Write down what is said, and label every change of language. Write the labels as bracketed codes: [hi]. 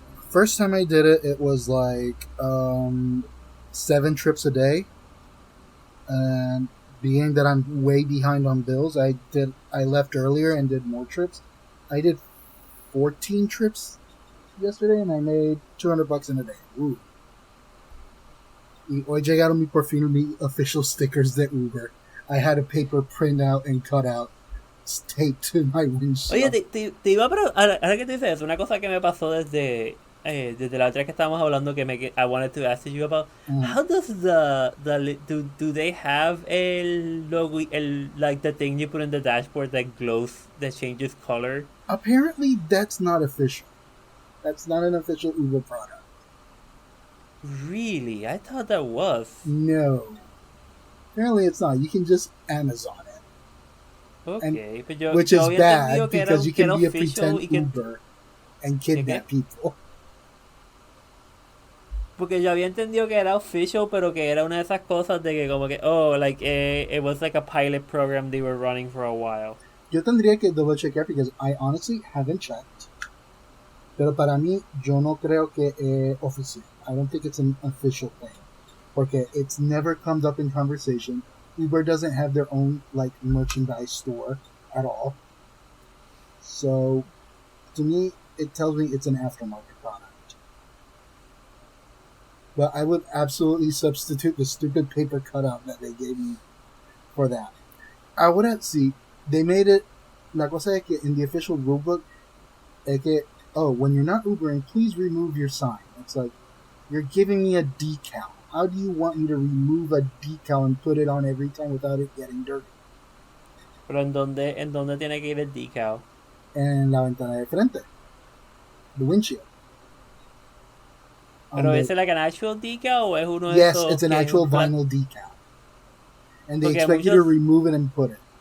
[en] First time I did it, it was like 7 trips a day, and being that I'm way behind on bills, I left earlier and did more trips. I did 14 trips yesterday, and I made $200 in a day. Ooh. [es] Y hoy llegaron por fin mi [en] official stickers [es] de Uber. [en] I had a paper printout and cut out, taped to my windshield. [es] Oye, te iba a ahora que te dices eso, una cosa que me pasó desde desde la otra que estábamos hablando [en] I wanted to ask you about, how does do they have [es] el logo, [en] like the thing you put in the dashboard that glows, that changes color? Apparently, that's not official. That's not an official Uber product. Really? I thought that was. No. Apparently, it's not. You can just Amazon it. Okay, which is bad because you can be a official, pretend Uber and kidnap people. [es] Porque yo había entendido que era official, pero que era una de esas cosas de que como que, [en] it was like a pilot program they were running for a while. [es] Yo tendría que [en] double checkar because I honestly haven't checked. [es] Pero para mí, yo no creo que es oficial. [en] I don't think it's an official thing. [es] Porque [en] it's never comes up in conversation. Uber doesn't have their own like merchandise store at all. So, to me, it tells me it's an aftermarket product. But I would absolutely substitute the stupid paper cutout that they gave me for that. I wouldn't see. They made it. [es] La cosa es que [en] in the official rulebook, [es] es que, [en] when you're not Ubering, please remove your sign. It's like, you're giving me a decal. How do you want me to remove a decal and put it on every time without it getting dirty? [es] Pero ¿en dónde tiene que ir el decal? En la ventana de frente. [en] The windshield. [es] Pero ¿es [en] like an actual decal [es] o es uno de [en] yes, [es] esos? [en] Yes, it's an actual vinyl decal. And they expect you to remove it and put it.